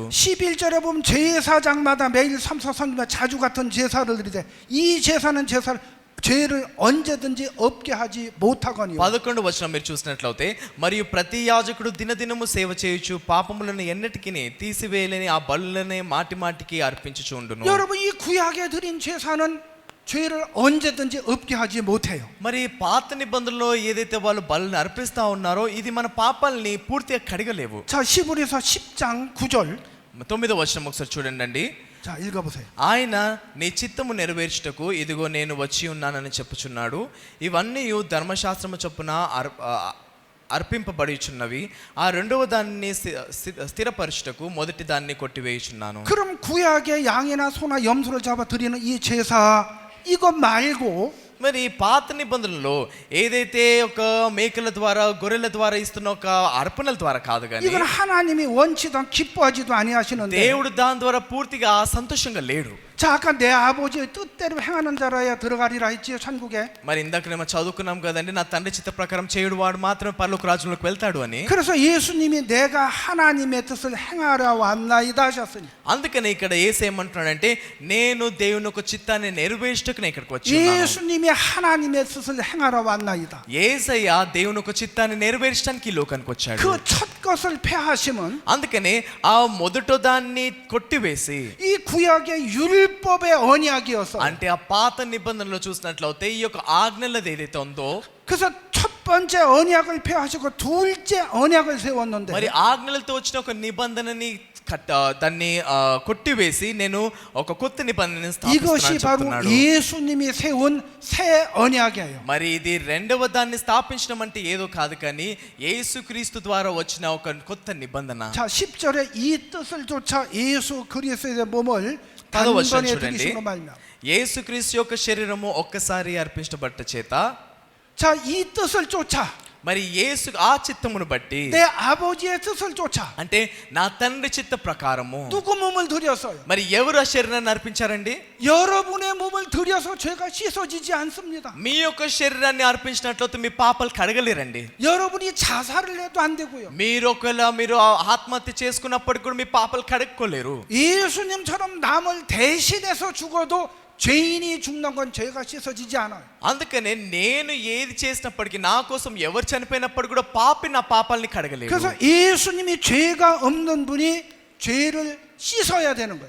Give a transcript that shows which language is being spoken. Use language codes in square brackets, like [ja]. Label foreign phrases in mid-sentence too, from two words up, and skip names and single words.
[ko] 11절에 보면 제사장마다 매일 삼사성이나 자주 같은 제사를 드리되 이 제사는 죄를 언제든지 없게 하지 못하거니와 [te] 11వ వచనం మీరు చూసినట్లయితే మరియు ప్రతి యాజకుడు దినదినము సేవ చేయుచు పాపములను ఎన్నటికి తీసివేయలేని ఆ బలులనే మాటి మాటికి అర్పించుచు ఉండును. [ko] 여러분 이 구약에 드린 제사는 죄를 언제든지 없게 하지 못해요. [te] మరి పాత నిబంధనలో ఏదైతే వాళ్ళు బలులను అర్పిస్తా ఉన్నారో ఇది మన పాపాలని పూర్తిగా కడగలేవు. [ko] 자, 히브리서 10장 9절. [te] 9వ వచనం ఒకసారి చూడండి. [ko] 자, 읽어보세요. [te] ఆయన నీ చిత్తము నెరవేర్చుటకు ఇదిగో నేను వచ్చి ఉన్నానని చెప్పుచున్నాడు. ఇవన్నీ ధర్మశాస్త్రము చొప్పున అర్పింపబడిచున్నవి. ఆ రెండవ దాన్ని స్థిరపరచుటకు మొదటి దాన్ని కొట్టివేయుచున్నాను. [ko] 그럼 구약의 양이나 소나 염소를 잡아 드리는 이 제사 이거 말고 [te] మరి పాత నిబంధనలో ఏదైతే ఒక మేకల ద్వారా గొర్రెల ద్వారా ఇస్తున్న ఒక అర్పణల ద్వారా కాదు కానీ [ko] 이건 하나님이 원치도 기뻐하지도 아니하시는데 [te] దేవుడు దాని ద్వారా పూర్తిగా సంతోషంగా లేడు. [ko] 자, 아까 내 아버지의 뜻대로 행하는 자라야 들어가리라 했지요, 천국에. [te] మరి ఇందాకనేమో చదువుకున్నాం కదండి, నా తండ్రి చిత్త ప్రకారం చేయుడు వాడు మాత్రమే పరలోక రాజ్యంలోకి వెళ్తాడు అని. [ko] 그래서 예수님이 내가 하나님의 뜻을 행하려 왔나이다 하셨으니. [te] అందుకనే ఇక్కడ యేసు ఏమంటున్నాడంటే నేను దేవుని యొక్క చిత్తాన్ని నెరవేర్చుటకు నేను ఇక్కడికి వచ్చాను. [ko] 예수님이 하나님의 뜻을 행하러 왔나이다. [te] యేసయ్య దేవుని యొక్క చిత్తాన్ని నెరవేర్చడానికి ఈ లోకానికి వచ్చాడు. [ko] 그 첫 것을 폐하시면 [te] అందుకనే ఆ మొదట దాన్ని కొట్టివేసి [ko] 이 구약의 율법의 언약이었어요. [te] అంటే ఆ పాత నిబంధనలో చూసినట్లయితే ఈ యొక్క ఆజ్ఞలది ఏదైతే ఉందో [ko] 그래서 첫 번째 언약을 폐하시고 둘째 언약을 세웠는데 [te] మరి ఆజ్ఞలతో వచ్చిన ఒక నిబంధనని దాన్ని కొట్టివేసి నేను ఒక కొత్త నిబంధనని [ko] 이것이 바로 [te] స్థాపిస్తున్నాను. [ko] 예수님이 세운 새 언약이에요. [te] మరి ఇది రెండవ దాన్ని స్థాపించడం అంటే ఏదో కాదు కానీ యేసుక్రీస్తు ద్వారా వచ్చిన ఒక కొత్త నిబంధన. [ko] 자, 10절에 이 뜻을 쫓아 예수 그리스도의 몸을 [te] 10వ వచనం [ko] 단번에 [te] చూడండి. [ko] 들이심으로 말미암아. [te] యేసుక్రీస్తు యొక్క శరీరము ఒక్కసారి అర్పించబట్ట చేత [ko] 자, 이 뜻을 쫓아 [te] మరి యేసు ఆ చిత్తమును బట్టి [ko] 내 아버지의 뜻을 쫓아 [te] అంటే నా తండ్రి చిత్త ప్రకారము [ko] 누구 몸을 들였어요? [te] మరి ఎవరు ఆ శరీరాన్ని అర్పించారండి? [ko] 여러분의 몸을 들여서 죄가 씻어지지 않습니다. [te] మీ యొక్క శరీరాన్ని అర్పించినట్లయితే మీ పాపాలు కడగలేరండి. [ko] 여러분이 자살을 해도 안 되고요. [te] మీరు ఆత్మహత్య చేసుకున్నప్పుడు కూడా మీ పాపాలు కడుక్కోలేరు. [ko] 예수님처럼 남을 대신해서 죽어도 죄인이 죽는 건 죄가 씻어지지 않아요. [te] అందుకనే నేను ఏది చేసినప్పటికీ నా కోసం ఎవరు చనిపోయినప్పుడు కూడా పాపి నా పాపాలని కడగలేరు. [ko] 그래서 예수님이 죄가 없는 분이 죄를 씻어야 되는 거예요.